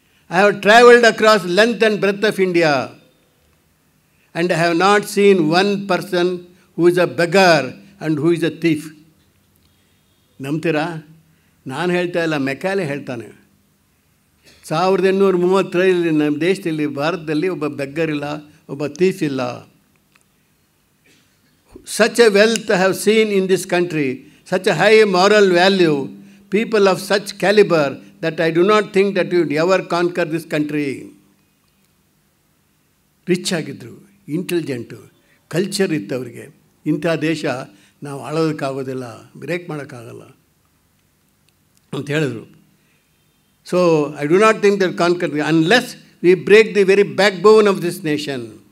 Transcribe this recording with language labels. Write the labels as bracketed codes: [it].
[en] I have travelled across length and breadth of India and I have not seen one person who is a beggar and who is a thief. [kn] ನಂಬ್ತೀರಾ? ನಾನು ಹೇಳ್ತಾ ಇಲ್ಲ, Macaulay ಹೇಳ್ತಾನೆ. 1835 ನಮ್ಮ ದೇಶದಲ್ಲಿ, ಭಾರತದಲ್ಲಿ ಒಬ್ಬ beggar ಇಲ್ಲ, ಒಬ್ಬ ಥೀಫ್ ಇಲ್ಲ. [en] Such a wealth I have seen in this country, such a high moral value, people of such caliber that I do not think that you would ever conquer this country. [kn] Rich ಆಗಿದ್ದರು, intelligent, culture ಇತ್ತು ಅವರಿಗೆ. ಇಂಥ ದೇಶ ನಾವು ಆಳೋದಕ್ಕಾಗೋದಿಲ್ಲ, break ಮಾಡೋಕ್ಕಾಗಲ್ಲ ಅಂತ ಹೇಳಿದ್ರು. [en] So I do not think that conquer unless we break the very backbone of this nation.